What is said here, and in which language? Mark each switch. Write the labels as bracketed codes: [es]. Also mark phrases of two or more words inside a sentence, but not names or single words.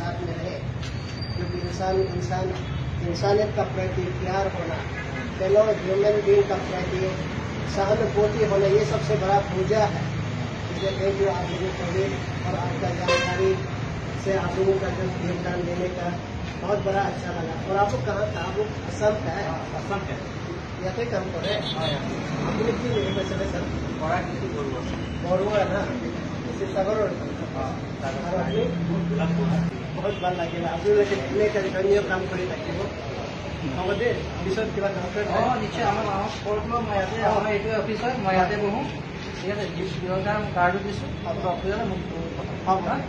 [hi] साथ में रहे क्योंकि इंसानियत का प्रति प्यार होना [en] fellow human being [hi] का प्रति सहानुभूति होना ये सबसे बड़ा पूजा है इसलिए [en] thank you [hi] आप लोगों को भी और आपका जानकारी से आप लोगों का जो योगदान देने का बहुत बड़ा अच्छा लगा और आप लोग कहाँ था आप लोग असम है [as] ইয়াতে কাম কৰে আপুনি কি বুলি কৈছিলে স্যার কৰা কিছু বৰুৱা না শিৱসাগৰৰ বহুত ভাল লাগিল আপোনালোকে এনেকৈ ধন্য কাম কৰি থাকিব হ'ব দে পিছত কিবা দৰকাৰ নিশ্চয় আমাৰ মই ইয়াতে আমাৰ এইটো অফিচত মই ইয়াতে বহোঁ ঠিক আছে জীৱন কাৰ্ডো দিছোঁ আপোনাৰ অফিচত মোক হ'ব